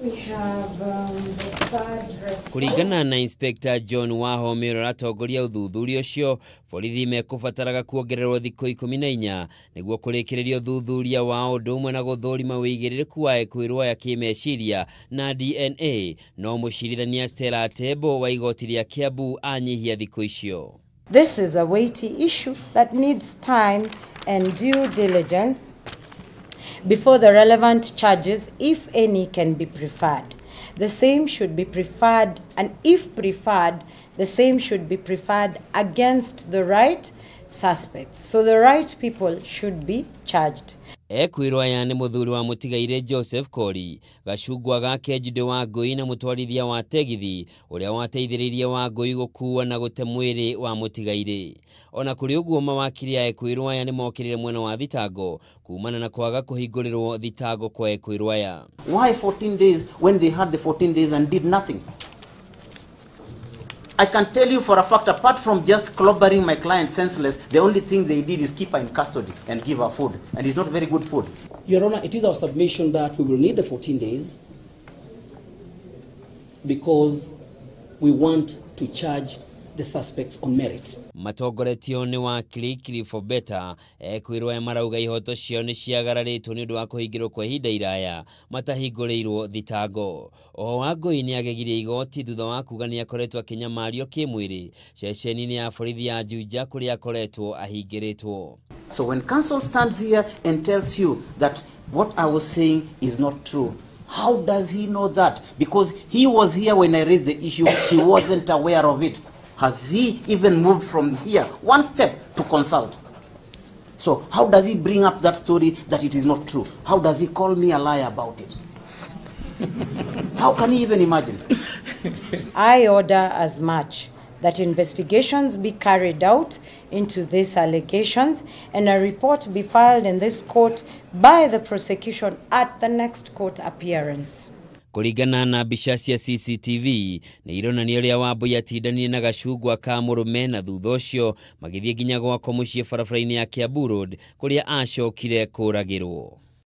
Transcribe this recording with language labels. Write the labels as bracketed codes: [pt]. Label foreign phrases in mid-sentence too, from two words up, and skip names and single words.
[ki] Kuringana na Inspector John Wahomero atongoria uthuthuria ucio, borithi mekubataraga kuongererwo thiku 14 niguo kurikirerio uthuthuria wa undu umwe na guthurima wigiririku wa ekuirwo ya kimeciria na DNA, no mucirithania Stella Atembo wa Igoti ria Kiambu anyihia thiku icio. [en] This is a weighty issue that needs time and due diligence before the relevant charges, if any, can be preferred. The same should be preferred, and if preferred, the same should be preferred against the right suspects. So the right people should be charged. [ki] Ekuirwo ya ni muthuri wa mutigaire Joseph Kori, gacungwa gake Jude wa Ngui na mutwarithia wa tegithi uria wateithiririe wa Ngui gukua na gute mwiri wa mutigaire. Ona kuri uguo mawakiri ya ekuirwo ya ni mokirire mwena wa thitango kumana na kwaga kuhingurirwo thitango kwa ekuirwo ya. [en] Why 14 days when they had the 14 days and did nothing? I can tell you for a fact, apart from just clobbering my client senseless, the only thing they did is keep her in custody and give her food. And it's not very good food. Your Honor, it is our submission that we will need the 14 days because we want to charge the suspects on merit. [ki] Matongoretio ni wa Kili [en] for better, [ki] ekuirwo ya marauga ihoto cio ni ciagararitwo ni undu wa kuhingirwo kwa ihinda iraya matahinguriirwo thitango. Oho wa Ngui ni agegirie igoti thutha wa kuga ni akoretwo akinyamario kimwiri ceceni-ini ya borithi ya Juja kuria akoretwo ahingiritwo. [en] So when counsel stands here and tells you that what I was saying is not true, how does he know that? Because he was here when I raised the issue, he wasn't aware of it. Has he even moved from here one step to consult? So how does he bring up that story that it is not true? How does he call me a liar about it? How can he even imagine? I order as much that investigations be carried out into these allegations and a report be filed in this court by the prosecution at the next court appearance. [ki] Kuringana na mbica cia CCTV ni ironania uria Wambui atindanirie na gacungwa ka murume na thutha ucio magithie nginya gwako muciĩ barabara-inĩ ya Kiambu Road kuria acokire kuragirwo.